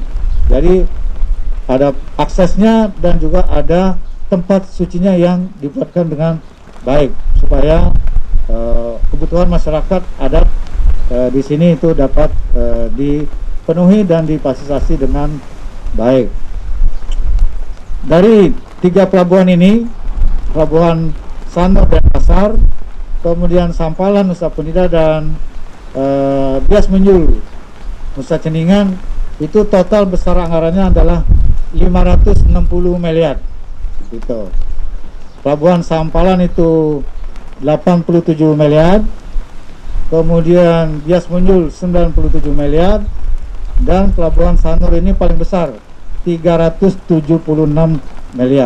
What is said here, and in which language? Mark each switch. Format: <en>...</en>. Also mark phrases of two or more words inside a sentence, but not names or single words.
<id>Jadi ada aksesnya dan juga ada tempat sucinya yang dibuatkan dengan baik supaya kebutuhan masyarakat adat di sini itu dapat dipenuhi dan difasilitasi dengan baik. Dari 3 pelabuhan ini, Pelabuhan Sanur Denpasar, kemudian Sampalan, Nusa Penida, dan Bias Munjul, Nusa Ceningan, itu total besar anggarannya adalah 560 miliar gitu. Pelabuhan Sampalan itu 87 miliar, kemudian Bias Munjul 97 miliar, dan Pelabuhan Sanur ini paling besar 376 miliar.</id>